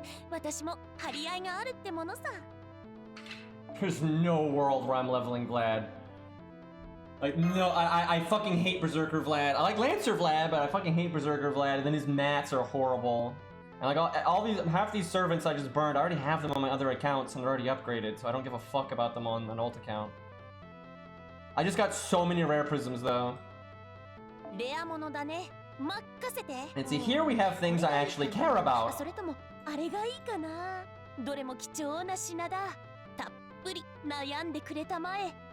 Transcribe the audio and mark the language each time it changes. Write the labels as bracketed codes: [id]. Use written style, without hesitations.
[ja] 私も張り合いがあるってものさ。 [en] There's no world where I'm leveling Vlad. Like, no, I fucking hate Berserker Vlad. I like Lancer Vlad, but I fucking hate Berserker Vlad, and then his mats are horrible. And like all these, half these servants I just burned, I already have them on my other accounts and they're already upgraded, so I don't give a fuck about them on an alt account. I just got so many rare prisms though. [ja] レアものだね。任せて。 [en] And see, here we have things I actually care about. [ja] それともあれがいいかな。どれも貴重な品だ。たっぷり悩んでくれたまえ。